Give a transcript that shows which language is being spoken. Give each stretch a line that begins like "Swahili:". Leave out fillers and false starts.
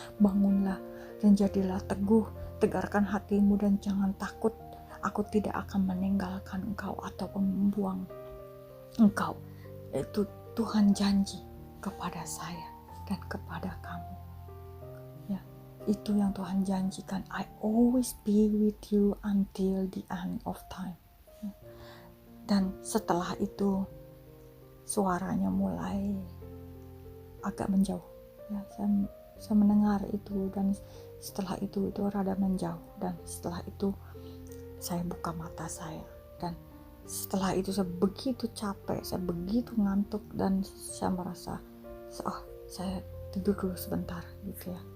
Indonesian: Bangunlah dan jadilah teguh, tegarkan hatimu dan jangan takut. Aku tidak akan meninggalkan engkau ataupun membuang engkau. Itu Tuhan janji kepada saya dan kepada kamu, ya. Itu yang Tuhan janjikan.
English: I always be with you until the end of time.
Indonesian: Dan setelah itu suaranya mulai agak menjauh, ya. Saya mendengar itu, dan setelah itu rada menjauh, dan setelah itu saya buka mata saya, dan setelah itu saya begitu capek, saya begitu ngantuk, dan saya merasa saya tidur dulu sebentar, gitu, ya.